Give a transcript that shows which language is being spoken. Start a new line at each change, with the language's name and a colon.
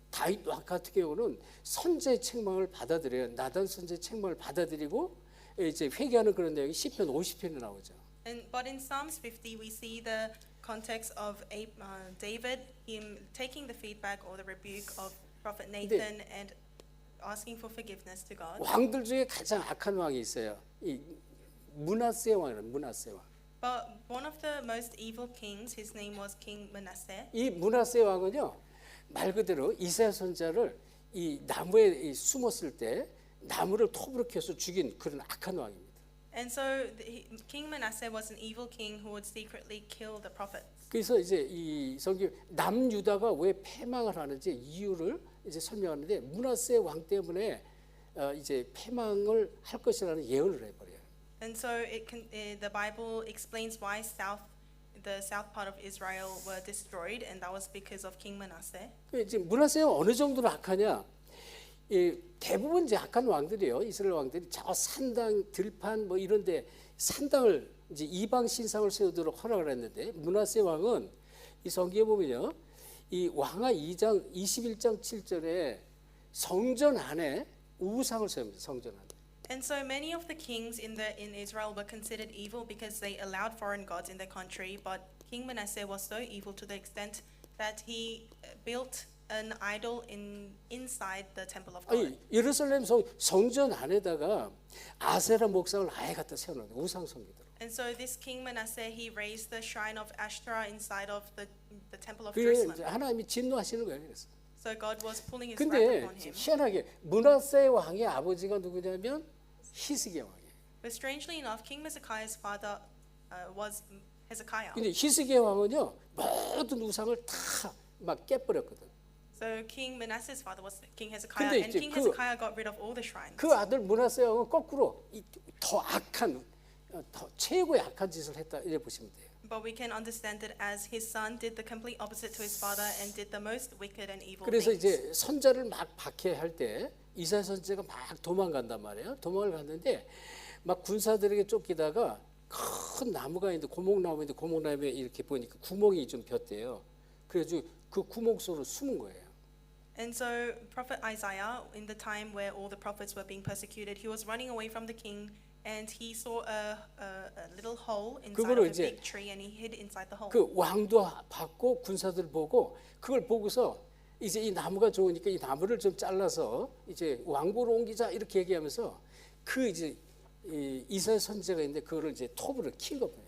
Korean: 다윗 왕 같은 경우는 선자의 책망을 받아들여요. 나단 선자의 책망을 받아들이고 이제 회개하는 그런 내용이 시편 50편에 나오죠.
English: But in Psalms 50, we see the context of David, him taking the feedback or the rebuke of Prophet Nathan and asking for forgiveness to God.
Korean: 왕들 중에 가장 악한 왕이 있어요. 이 므낫세 왕이라는 므낫세 왕.
English: But one of the most evil kings, his name was King Manasseh.
Korean: 이 므낫세 왕은요 말 그대로 이사야 선지자를 이 나무에 숨었을 때 나무를 톱으로 켜서 죽인 그런 악한 왕입니다.
English: And so King Manasseh was an evil king who would secretly kill the prophets.
Korean: 그래서 이제 이 성경 남유다가 왜 패망을 하는지 이유를 이제 설명하는데 므낫세 왕 때문에 이제 패망을 할 것이라는 예언을 해버려요.
English: And so the Bible explains why the south part of Israel were destroyed, and that was because of King Manasseh.
Korean: 이제 므낫세가 어느 정도로 악하냐? 이 대부분 이제 악한 왕들이요, 이스라엘 왕들이 저 산당, 들판 뭐 이런데 산당을 이제 이방 신상을 세우도록 허락을 했는데 므낫세 왕은 이 성경에 보면요, 이 왕하 2장 21장 7절에 성전 안에 우상을 세웁니다. 성전 안에.
English: And so many of the kings in Israel were considered evil because they allowed foreign gods in their country. But King Manasseh was so evil to the extent that he built an idol inside the temple of God.
Korean: 아니, 예루살렘 성전 안에다가 아세라 목상을 아예 갖다 세워놓은 우상 섬기도록.
English: And so this King Manasseh, he raised the shrine of Ashtoreth inside of the temple of
Korean: 그게
English: Jerusalem.
Korean: 이제 하나님이 진노하시는 거예요. 그래서.
English: So God was pulling his wrath
Korean: 근데
English: upon him.
Korean: 희한하게 므낫세 왕의 아버지가 누구냐면 히스기야 왕이에요.
English: But strangely enough, King Hezekiah's father was Hezekiah.
Korean: 근데 히스기야 왕은요 모든 우상을 다 막 깨버렸거든.
English: So King Manasseh's father was King Hezekiah,
Korean: 근데
English: and
Korean: 이제
English: King Hezekiah got rid of all the shrines.
Korean: 그 아들 므낫세 왕은 거꾸로 더 악한, 더 최고의 악한 짓을 했다 이래 보시면 돼요.
English: But we can understand it as his son did the complete opposite to his father and did the most wicked and evil
Korean: 그래서
English: things.
Korean: 이제 선자를 막 박해할 때 이사야 선지자가 막 도망간단 말이에요. 도망을 갔는데 막 군사들에게 쫓기다가 큰 나무가 있는데 고목나무에 이렇게 보니까 구멍이 좀 폈대요. 그래서 그 구멍 속으로 숨은 거예요.
English: And so Prophet Isaiah, in the time where all the prophets were being persecuted, he was running away from the king, and he saw a little hole inside of
Korean: 그거를
English: a
Korean: 이제
English: big tree, and he hid inside the hole.
Korean: 그 왕도 받고 군사들 보고 그걸 보고서 이제 이 나무가 좋으니까 이 나무를 좀 잘라서 이제 왕궁으로 옮기자 이렇게 얘기하면서 그 이제 이사야 선지자가 있는데 그거를 이제 톱으로 킨 거예요.